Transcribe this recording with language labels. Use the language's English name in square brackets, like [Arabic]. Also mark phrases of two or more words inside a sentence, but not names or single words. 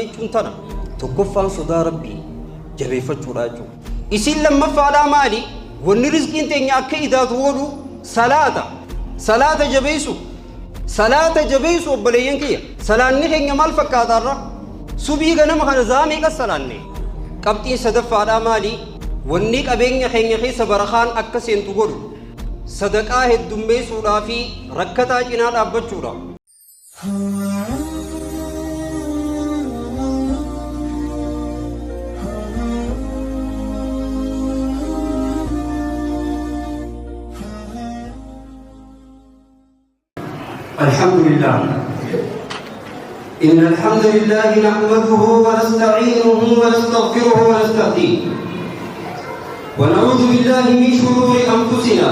[Oromo] jechuun tana tokkoffaan sodaa rabbii jabeeffachuudha jechuudha isin lammaffaadhaa maali wanni rizqiin teenya akka idaatu godhu salaata jabeessu obboleeyyan kiyya salaanni keenya maal fakkaataarra subii ganama kana zaameeqa salaanne qabxiin sadaffaadhaa maali wanni qabeenya keenya keessa barakaan akka seentu godhu sadaqaa heddummeessuudhaa fi rakkataa cinaa dhaabbachuudha [Arabic] الحمد لله إن الحمد لله نحمده ونستعينه ونستغفره ونستهديه ونعوذ بالله من شرور أنفسنا